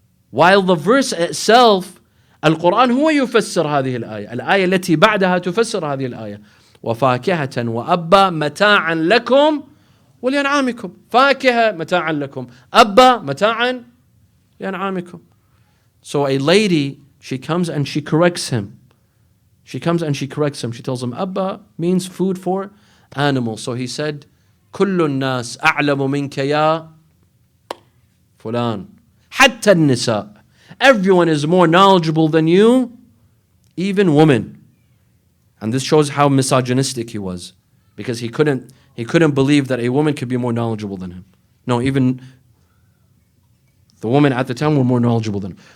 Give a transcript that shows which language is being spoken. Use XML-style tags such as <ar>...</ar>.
<en>While the verse itself,</en> <ar>القرآن هو يفسر هذه الآية. الآية التي بعدها تفسر هذه الآية. وفاكهة وأبا متاعا لكم ولأنعامكم. فاكهة متاعا لكم. أبا متاعا لأنعامكم.</ar> <en>So a lady, she comes and she corrects him. She tells him, Abba means food for animals. So he said,</en> <ar>كل الناس أعلم منك يا فلان. حتى النساء.</ar> <en>Everyone is more knowledgeable than you, even women. And this shows how misogynistic he was, because he couldn't believe that a woman could be more knowledgeable than him. No, even the women at the time were more knowledgeable than him.</en>